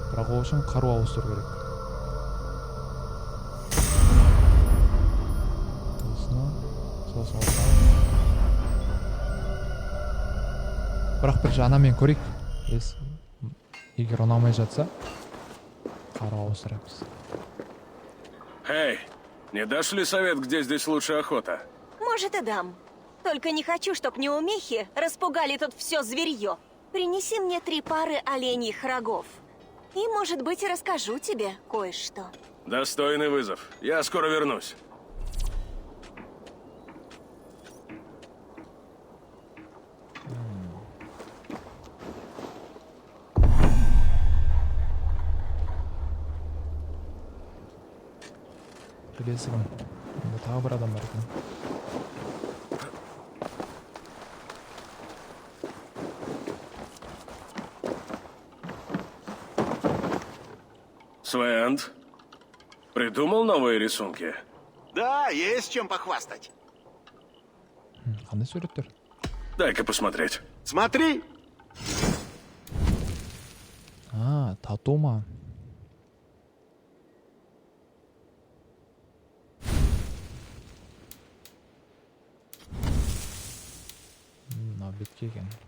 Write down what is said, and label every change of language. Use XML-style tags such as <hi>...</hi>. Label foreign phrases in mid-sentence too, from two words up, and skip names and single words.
<kk>Бірақ ол үшін қару ауыстыру керек. Бірақ бір жағынан көрейік. Егер ұнамай жатса, қару ауыстырамыз.</kk> <ru>Эй, не дашь ли совет, где здесь лучше охота? Может, и дам. Только не хочу, чтоб неумехи распугали тут все зверье. Принеси мне 3 пары оленьих рогов. И, может быть, расскажу тебе кое-что. Достойный вызов. Я скоро вернусь.</ru> <kk>Келесі кім? Енді тағы бір адам бар екен.</kk> <ru>Свенд, придумал новые рисунки? Да, есть чем похвастать.</ru> <kk>Қандай суреттер?</kk> <ru>Дай-ка посмотреть. Смотри!</ru> <kk>Тату ма? Бетке екен.</kk>